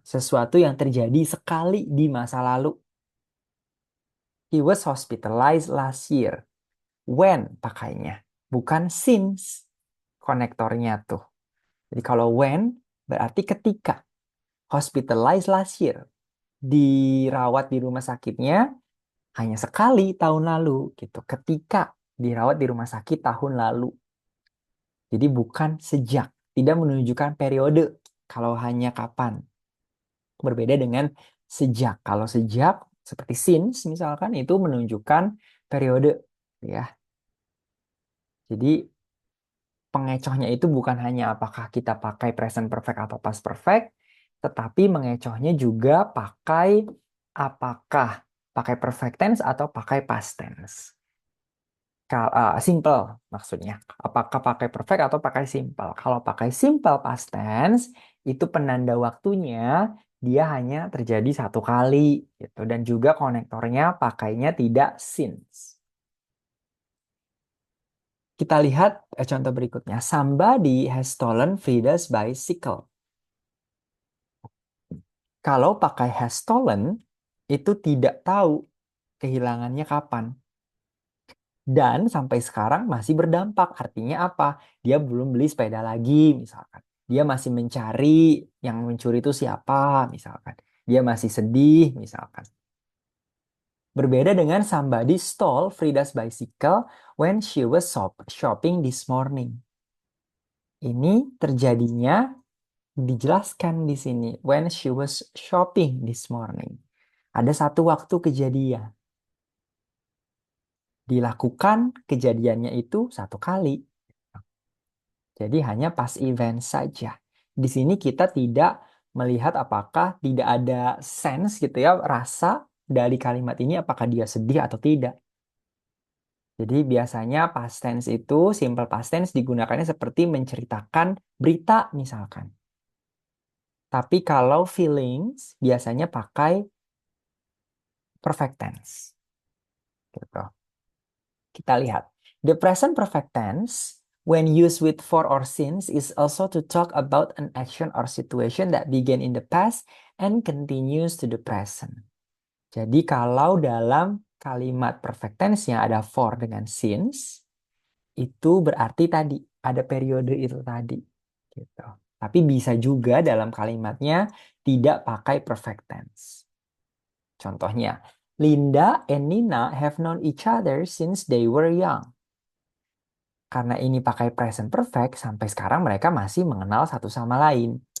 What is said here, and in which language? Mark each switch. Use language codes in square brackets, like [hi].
[id] Sesuatu yang terjadi sekali di masa lalu. [en] He was hospitalized last year. When [id] pakainya, bukan [en] since [id] konektornya tuh. Jadi kalau when berarti ketika. [en] Hospitalized last year. [id] Dirawat di rumah sakitnya hanya sekali tahun lalu gitu. Ketika dirawat di rumah sakit tahun lalu. Jadi bukan sejak, tidak menunjukkan periode kalau hanya kapan. Berbeda dengan sejak. Kalau sejak seperti since misalkan itu menunjukkan periode ya. Jadi pengecohnya itu bukan hanya apakah kita pakai present perfect atau past perfect, tetapi mengecohnya juga pakai apakah pakai perfect tense atau pakai past tense. Simple maksudnya. Apakah pakai perfect atau pakai simple? Kalau pakai simple past tense, itu penanda waktunya dia hanya terjadi satu kali gitu. Dan juga konektornya pakainya tidak since. Kita lihat contoh berikutnya. [en] Somebody has stolen Frida's bicycle. [id] Kalau pakai [en] has stolen, [id] itu tidak tahu kehilangannya kapan. Dan sampai sekarang masih berdampak. Artinya apa? Dia belum beli sepeda lagi, misalkan. Dia masih mencari yang mencuri itu siapa, misalkan. Dia masih sedih, misalkan. Berbeda dengan [en] somebody stole Frida's bicycle when she was shopping this morning. [id] Ini terjadinya dijelaskan di sini. [en] When she was shopping this morning. [id] Ada satu waktu kejadian. Dilakukan kejadiannya itu satu kali. Jadi hanya pas event saja. Di sini kita tidak melihat apakah tidak ada sense gitu ya, rasa dari kalimat ini apakah dia sedih atau tidak. Jadi biasanya past tense itu, simple past tense digunakannya seperti menceritakan berita misalkan. Tapi kalau feelings biasanya pakai perfect tense. Gitu. Kita lihat. [en] The present perfect tense, when used with for or since, is also to talk about an action or situation that began in the past and continues to the present. [id] Jadi kalau dalam kalimat perfect tense yang ada for dengan since, itu berarti tadi ada periode itu tadi. Gitu. Tapi bisa juga dalam kalimatnya tidak pakai perfect tense. Contohnya, [en] Linda and Nina have known each other since they were young. [id] Karena ini pakai present perfect, sampai sekarang mereka masih mengenal satu sama lain.